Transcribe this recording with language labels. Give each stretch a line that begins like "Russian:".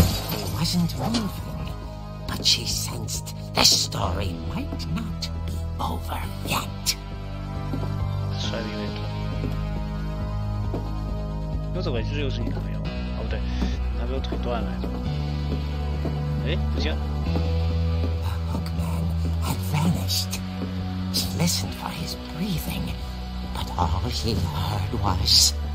English: He wasn't moving, but she sensed the story might not be over yet.
Chinese: 摔得有点痛。又走回去又是你男朋友？哦不对，你男朋友腿断了。哎，不行。
English: The hookman had vanished. She listened for his breathing, but all she heard was...